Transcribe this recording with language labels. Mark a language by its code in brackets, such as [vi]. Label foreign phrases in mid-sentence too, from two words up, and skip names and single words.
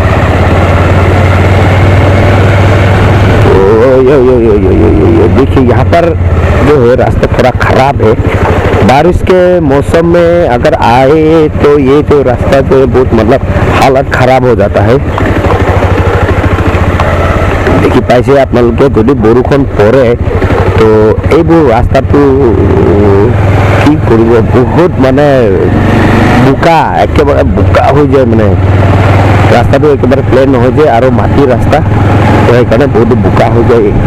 [hi] yo देखिए यहाँ पर जो है रास्ता थोड़ा खराब है बारिश के मौसम में अगर आए तो ये जो रास्ता जो है बहुत मतलब हालत खराब हो जाता है [as] দেখি পাইছে আপোনালোকে যদি বৰষুণ পৰে তো এইবোৰ ৰাস্তাটো কি কৰিব বহুত মানে বোকা একেবাৰে বোকা হৈ যায় মানে ৰাস্তাটো একেবাৰে প্লেন নহয় যে আৰু মাটিৰ ৰাস্তা তো সেইকাৰণে বহুত বোকা হৈ যায়